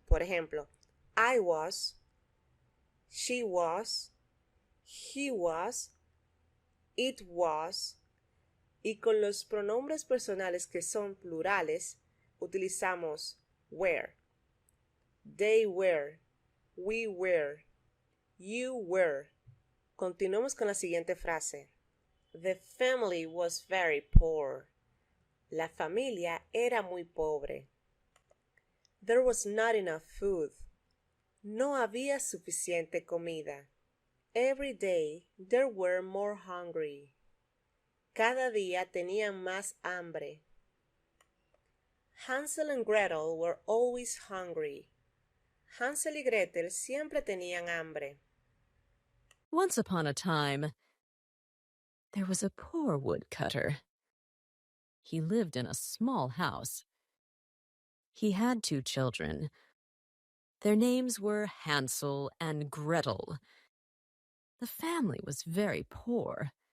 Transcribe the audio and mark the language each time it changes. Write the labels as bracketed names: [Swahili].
[Spanish] Por ejemplo, [English] I was, she was, he was, it was. [Spanish] Y con los pronombres personales que son plurales utilizamos were, [English] they were, we were, you were. [Spanish] Continuemos con la siguiente frase. [English] The family was very poor. [Spanish] La familia era muy pobre. [English] There was not enough food. [Spanish] No había suficiente comida. [English] Every day they were more hungry. [Spanish] Cada día tenían más hambre. [English] Hansel and Gretel were always hungry. [Spanish] Hansel y Gretel siempre tenían hambre. [English] Once upon a time, there was a poor woodcutter. He lived in a small house. He had 2 children. Their names were Hansel and Gretel. The family was very poor.